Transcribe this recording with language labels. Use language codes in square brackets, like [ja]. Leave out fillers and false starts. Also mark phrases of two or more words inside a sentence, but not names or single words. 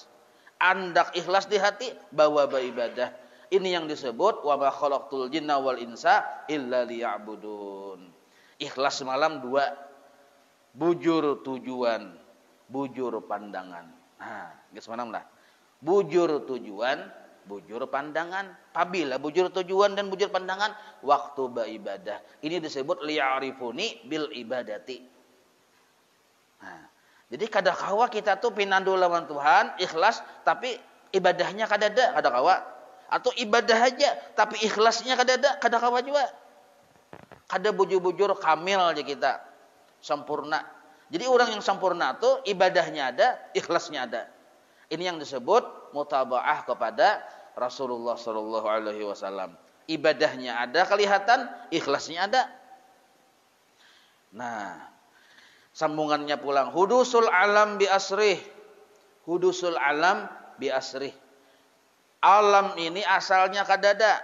[bjn] Andak ikhlas di hati, bawa beribadah. Ini yang disebut [ar] وما خلقت الجن والإنس إلا ليعبدون. [bjn] Ikhlas semalam dua. Bujur tujuan, bujur pandangan. Nah, semalam lah. Bujur tujuan, bujur pandangan. Apabila bujur tujuan dan bujur pandangan, waktu beribadah. Ini disebut [ar] ليعرفوني بالعبادة. [bjn] Nah, jadi kada kawa kita tuh pinando lawan Tuhan, ikhlas, tapi ibadahnya kada ada, kada kawa. Atau ibadah aja, tapi ikhlasnya kada ada, kada kawa juga. Kada bujur-bujur kamil aja kita, sempurna. Jadi orang yang sempurna tuh ibadahnya ada, ikhlasnya ada. Ini yang disebut mutabaah kepada Rasulullah [ar] صلى الله عليه وسلم. [bjn] Ibadahnya ada kelihatan, ikhlasnya ada. Nah, sambungannya pulang. [ar] حدوث العالم بأسره حدوث العالم بأسره. [bjn] Alam ini asalnya kadada.